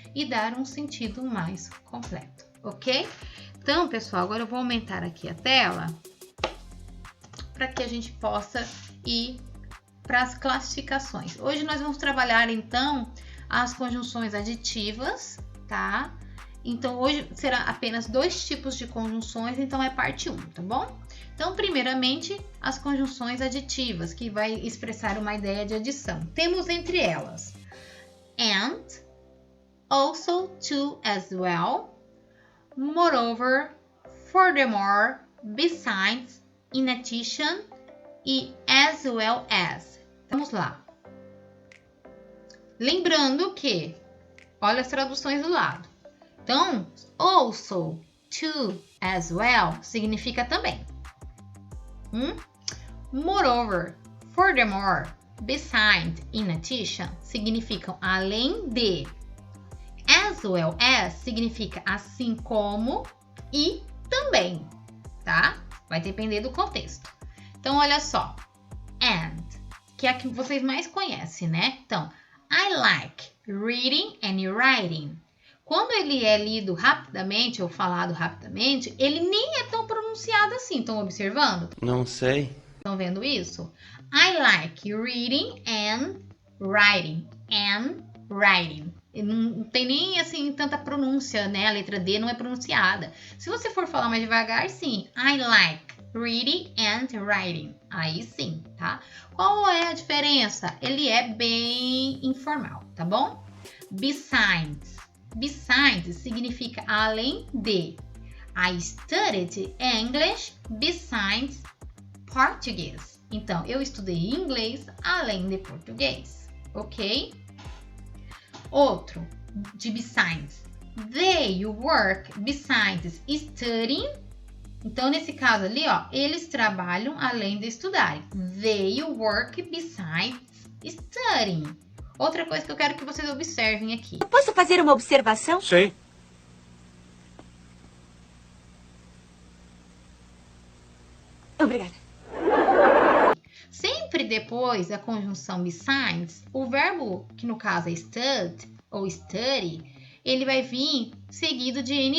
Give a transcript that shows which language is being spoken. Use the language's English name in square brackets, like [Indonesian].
[Portuguese] E dar um sentido mais completo, ok? Então, pessoal, agora eu vou aumentar aqui a tela para que a gente possa ir para as classificações. Hoje nós vamos trabalhar, então, as conjunções aditivas, tá? Então, hoje será apenas 2 tipos de conjunções, então é parte 1, tá bom? Então, primeiramente, as conjunções aditivas, que vai expressar uma ideia de adição. Temos entre elas and, also, to, as well, moreover, furthermore, besides, in addition e as well as. Vamos lá. Lembrando que, olha as traduções do lado. Então, also, to, as well, significa também. Moreover, furthermore, beside, in addition, significam além de. As well as significa assim como e também, tá? Vai depender do contexto. Então, olha só. And, que é a que vocês mais conhecem, né? [English] Então, I like reading and writing. [Portuguese] Quando ele é lido rapidamente ou falado rapidamente, ele nem é tão pronunciado assim. Estão observando? Não sei. Estão vendo isso? [English] I like reading and writing. And writing. [Portuguese] Não tem nem assim tanta pronúncia, né? A letra D não é pronunciada. Se você for falar mais devagar, sim. [English] I like reading and writing. [Portuguese] Aí sim, tá? Qual é a diferença? Ele é bem informal, tá bom? Besides. Besides significa além de. [English] I studied English besides Portuguese. [Portuguese] Então, eu estudei inglês além de português, ok? Outro, de besides. [English] They work besides studying. [Portuguese] Então, nesse caso ali, ó, eles trabalham além de estudarem. [English] They work besides studying. [Portuguese] Outra coisa que eu quero que vocês observem aqui. Eu posso fazer uma observação? Sei. Obrigada. Sempre depois da conjunção besides, o verbo, que no caso é stud ou study, ele vai vir seguido de ing.